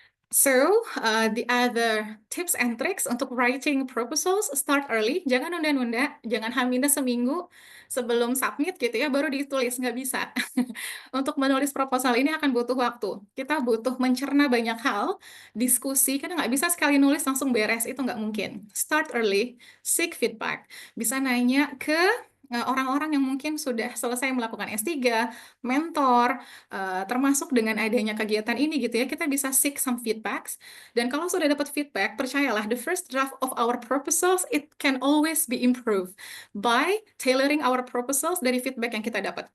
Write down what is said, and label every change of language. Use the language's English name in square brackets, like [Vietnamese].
[English] So, the other tips and tricks [Indonesian] untuk [English] writing proposals, start early, [Indonesian] jangan nunda-nunda, jangan H- seminggu sebelum submit gitu ya, baru ditulis, nggak bisa. Untuk menulis proposal ini akan butuh waktu. Kita butuh mencerna banyak hal, diskusi, karena nggak bisa sekali nulis langsung beres, itu nggak mungkin. [English] Start early, seek feedback. [Indonesian] Bisa nanya ke orang-orang yang mungkin sudah selesai melakukan S3, mentor, termasuk dengan adanya kegiatan ini gitu ya, kita bisa [English] seek some feedbacks. [Indonesian] Dan kalau sudah dapat feedback, percayalah, [English] the first draft of our proposals, it can always be improved by tailoring our proposals [Indonesian] dari feedback yang kita dapat.